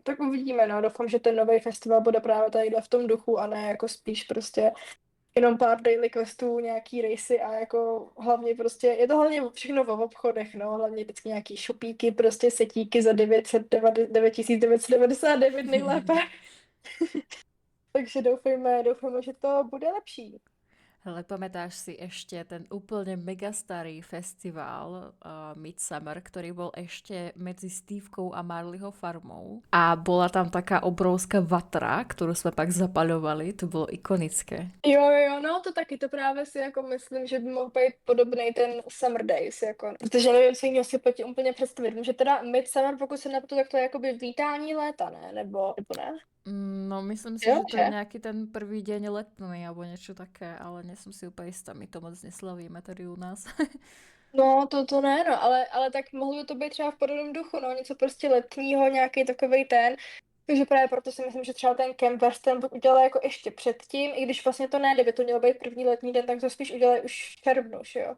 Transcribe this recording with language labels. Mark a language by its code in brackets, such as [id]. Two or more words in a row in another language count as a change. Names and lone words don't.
[cs] Tak uvidíme, no, doufám, že ten nový festival bude právě tady v tom duchu a ne jako spíš prostě jenom pár [en] daily questů, [cs] nějaký racy a jako hlavně prostě, je to hlavně všechno v obchodech, no, hlavně vždycky nějaký šopíky, prostě setíky za 9999 nejlépe, takže doufejme, že to bude lepší. Hele, [sk] pamätáš si ešte ten úplne mega starý festival Midsummer, ktorý bol ešte medzi Stevkou a Marleyho farmou. A bola tam taká obrovská vatra, ktorú sme pak zapaľovali. To bolo ikonické. [cs] Jo, no to taky, to právě si jako myslím, že by mohl být podobný ten Summer Days, jako, protože nevím, co jiného si pojď úplně představit. Vím, že teda Midsummer, pokud se nepletu, tak to je jakoby vítání léta, ne? Nebo ne? No, myslím si, Jo, že to je že? [sk] nejaký ten prvý deň letný alebo niečo také, ale nie som si úplne istá. [cs] My to moc neslavíme tady u nás. No, to ne, no, ale tak mohlo by to být třeba v podobném duchu, no, něco prostě letního, nějaký takovej ten. Takže právě proto si myslím, že třeba ten Camp Western buď udělali jako ještě předtím, i když vlastně to ne, kdyby to mělo být první letní den, tak to spíš udělají už v červnu, že jo.